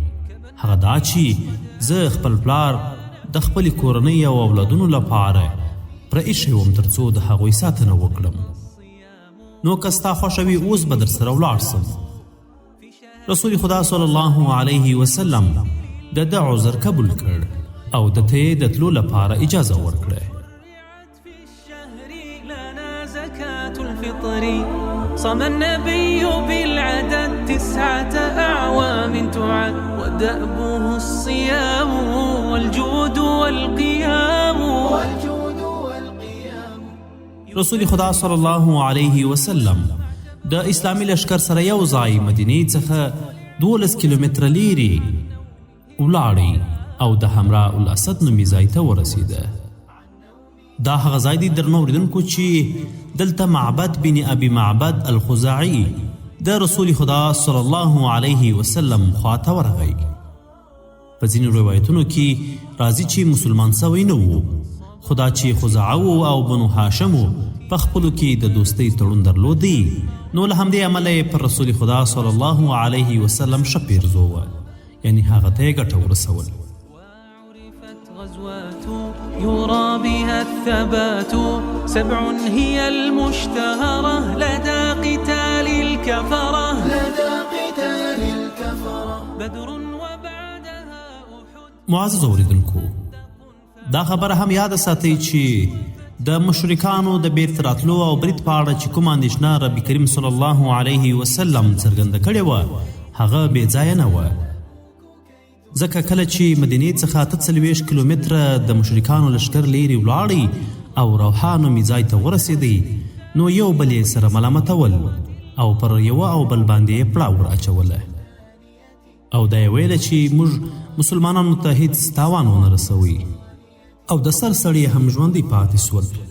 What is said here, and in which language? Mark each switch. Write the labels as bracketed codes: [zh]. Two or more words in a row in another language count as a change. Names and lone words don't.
[ps] هغه دا چې زه خپل پلار د خپلې کورنۍ او اولادونو لپاره پره ایښی وم تر څو د هغوی ساتنه وکړم. نو که ستا خوښه وي اوس به در سره ولاړ سم. رسول خدا [ar] صلی الله علیه وسلم [ps] د ده عذر قبول کړ او د ته یې د تلو لپاره اجازه ورکړه. [ar] صام النبي بالعدد 9 أعوام تعد ودأبه الصيام والجود والقيام. [ps] رسول خدا [ar] صلی الله علیه وسلم [ps] د اسلامي لشکر سره یو ځای مدینې څخه 12 کیلومتره لیرې ولاړی او د حمراء الاسد نومي ځای ته ورسېده. دا هغه ځای دی درنو اوریدونکو چې دلته معبد بن ابي معبد الخزاعي د رسول خدا [ar] صلی الله علیه وسلم [ps] خواته ورغی. په ځینو روایتونو کې راځي چې مسلمان سوی نه و، خدا چې خزاعه او بنو هاشم په خپلو کې د دوستۍ تړون درلودی، نو له همدې امله پر رسول خدا [ar] صلی الله علیه وسلم [ps] ښه پیرزو وه، یعنی هغه ته یې ګټه ورسول. [ar] يرى بها الثبات 7 هي المشتهرة لدى قتال الكفرة بدر وبعدها أحد. [ps] معزز اوریدونکو، دا خبره هم یاد ساتئ چې د مشرکانو د بیرته راتلو او برید په اړه چې کومه اندېښنه ربي کریم [ar] صلی الله علیه وسلم [ps] څرګنده کړې وه هغه بې ځایه نه وه، ځکه کله چې مدینې څخه 43 کیلومتره د مشرکانو لشکر لیرې ولاړی او روحا نومي ځای ته ورسېدی، نو یو بل یې سره ملامتول او پر یوه او بل باندې یې پړه ور اچوله او دا یې ویله چې موږ مسلمانانو ته هیڅ تاوان ونه رسوي او د سر سړي هم ژوندي پاتې سول.